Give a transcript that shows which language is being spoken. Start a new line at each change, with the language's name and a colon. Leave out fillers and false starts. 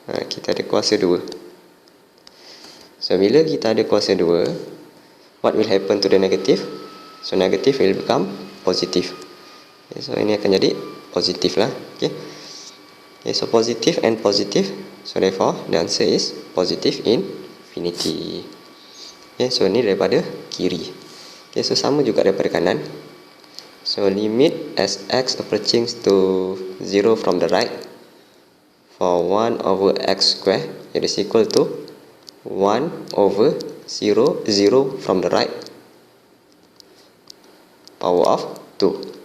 Malay: Kita ada kuasa 2. So bila kita ada kuasa 2,
English: what will happen to the negative? So negative will become positive. Okay, so
Malay: ini akan jadi positif lah.
English: Okay, so positive and positive, so therefore the answer is positive infinity.
Malay: Okay, so ini daripada kiri. Okay, so sama juga daripada kanan.
English: So limit as x approaching to 0 from the right for 1 over x square, it is equal to 1 over 0 from the right power of 2.